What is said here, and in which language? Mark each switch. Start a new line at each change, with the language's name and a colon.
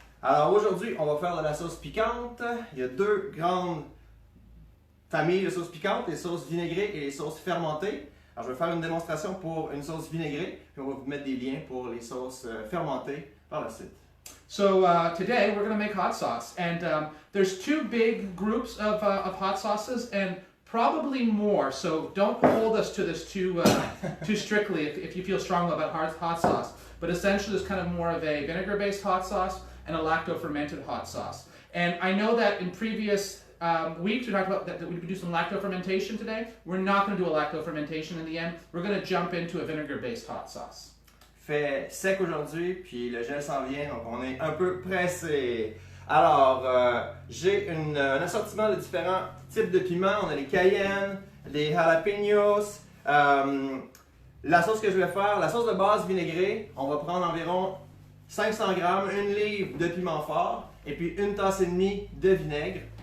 French: Alors aujourd'hui, on va faire de la sauce piquante. Il y a deux grandes familles de sauces piquantes, les sauces vinaigrées et les sauces fermentées. Alors je vais faire une démonstration pour une sauce vinaigrée, puis on va vous mettre des liens pour les sauces fermentées par la suite.
English: So today we're going to make hot sauce, and there's two big groups of hot sauces, and probably more. So don't hold us to this too strictly if you feel strongly about hot sauce. But essentially, there's kind of more of a vinegar-based hot sauce and a lacto-fermented hot sauce. And I know that in previous weeks we talked about that we would do some lacto-fermentation today. We're not going to do a lacto-fermentation in the end. We're going to jump into a vinegar-based hot sauce.
French: Fait sec aujourd'hui, puis le gel s'en vient, donc on est un peu pressé. Alors, j'ai un assortiment de différents types de piments. On a les cayennes, les jalapenos. La sauce que je vais faire, la sauce de base vinaigrée, on va prendre environ 500 grammes, une livre de piment fort, et puis une tasse et demie de vinaigre.